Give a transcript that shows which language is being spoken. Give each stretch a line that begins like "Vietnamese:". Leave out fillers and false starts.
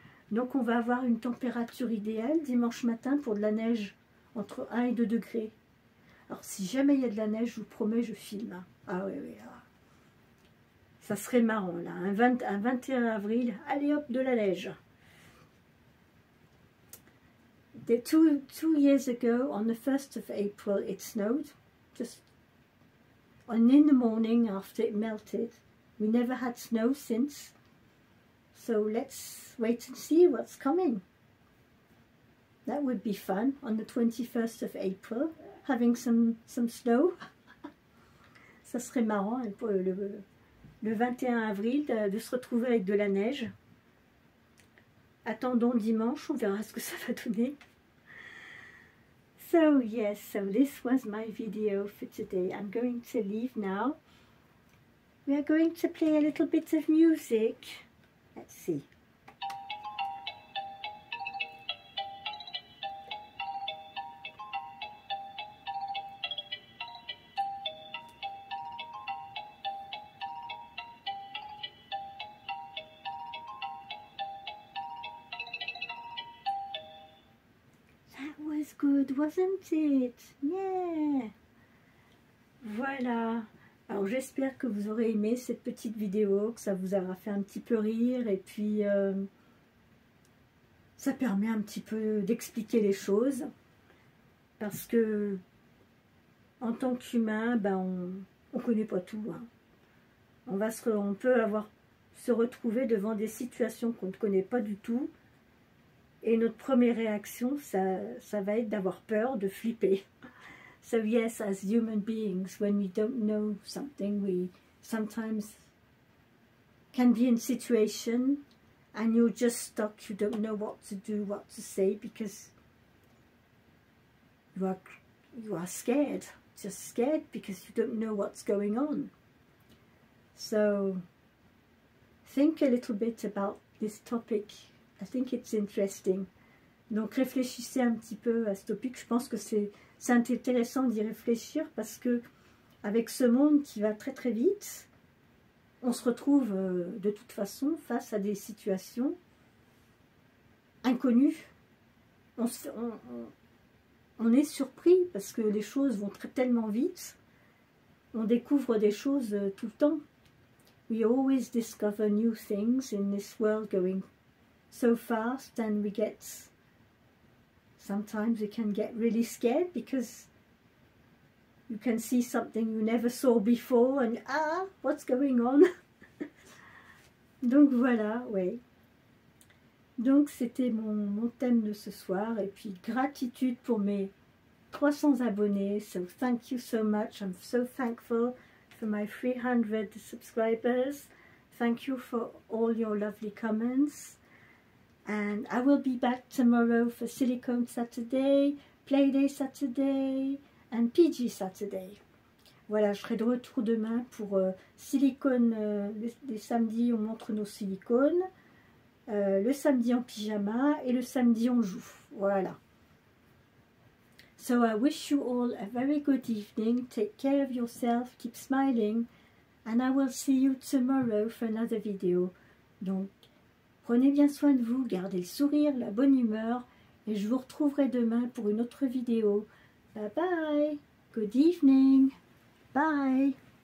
French: Donc on va avoir une température idéale dimanche matin pour de la neige entre 1 et 2 degrés. Alors si jamais il y a de la neige, je vous promets, je filme. Ah oui, oui. Ah. Ça serait marrant là, un 21 avril, allez hop, de la neige.
English: Two years ago, on the 1st of April, it snowed. Just in the morning after it melted. We never had snow since. So let's wait and see what's coming. That would be fun on the 21st of April, having some snow.
French: Ça serait marrant pour le 21 avril de se retrouver avec de la neige. Attendons dimanche, on verra ce que ça va donner.
English: So yes, so this was my video for today. I'm going to leave now. We are going to play a little bit of music. Let's see. That was good, wasn't it? Yeah. Voilà.
French: Alors j'espère que vous aurez aimé cette petite vidéo, que ça vous aura fait un petit peu rire, et puis ça permet un petit peu d'expliquer les choses, parce que en tant qu'humain, ben on ne connaît pas tout. Hein. On peut se retrouver devant des situations qu'on ne connaît pas du tout, et notre première réaction, ça va être d'avoir peur, de flipper.
English: So yes, as human beings, when we don't know something, we sometimes can be in a situation and you're just stuck, you don't know what to do, what to say, because you are scared, just scared because you don't know what's going on. So think a little bit about this topic. I think it's interesting.
French: Donc réfléchissez un petit peu à ce topic. Je pense que c'est intéressant d'y réfléchir, parce que avec ce monde qui va très très vite, on se retrouve de toute façon face à des situations inconnues. On est surpris parce que les choses vont tellement vite. On découvre des choses tout le temps.
English: We always discover new things in this world going so fast, and sometimes we can get really scared because you can see something you never saw before and what's going on?
French: Donc voilà, ouais. Donc c'était mon thème de ce soir, et puis gratitude pour mes 300 abonnés.
English: So thank you so much. I'm so thankful for my 300 subscribers. Thank you for all your lovely comments. And I will be back tomorrow for Silicone Saturday, Playday Saturday, and PG Saturday.
French: Voilà, je serai de retour demain pour silicone. Les samedis, on montre nos silicones. Le samedi en pyjama et le samedi on joue. Voilà.
English: So I wish you all a very good evening. Take care of yourself, keep smiling, and I will see you tomorrow for another video.
French: Donc, prenez bien soin de vous, gardez le sourire, la bonne humeur, et je vous retrouverai demain pour une autre vidéo.
English: Bye bye, good evening, bye.